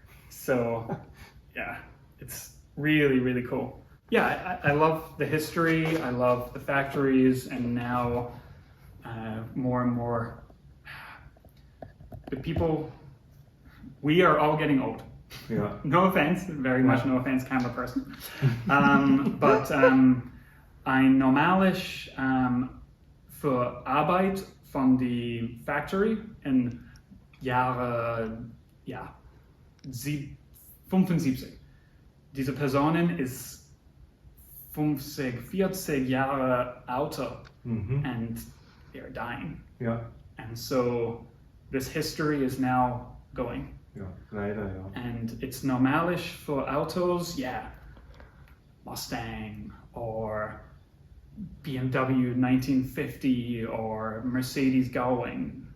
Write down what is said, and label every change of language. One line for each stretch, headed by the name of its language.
English: So yeah, it's really, really cool. Yeah, I love the history, I love the factories, and now more and more, the people, we are all getting old. Yeah. No offense, very much no offense, camera person.
German: But ein normales für Arbeit von die Factory in Jahre 75. Diese Personen ist 40 Jahre älter
English: and they're dying. Yeah. And so this history is now going.
German: Ja, leider, ja.
English: And it's normalish for autos, Mustang or BMW 1950 or Mercedes going.